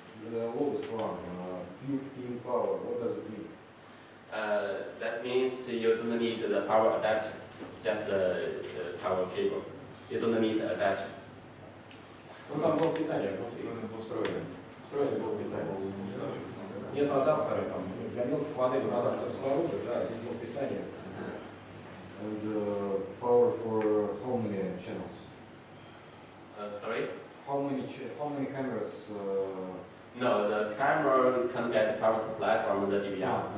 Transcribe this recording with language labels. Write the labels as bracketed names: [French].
[English] The lowest one, built-in power, what does it mean? that means you don't need the power adapter, just the power cable. You don't need adapter. [Russian] Ну, там блок питания внутри устроен. Встроенный блок питания. Нет адаптера, там, для мелких моделей адаптер снаружи, да, здесь блок питания. [English] And power for how many channels? Sorry? How many cameras? No, the camera can get power supply from the DVR.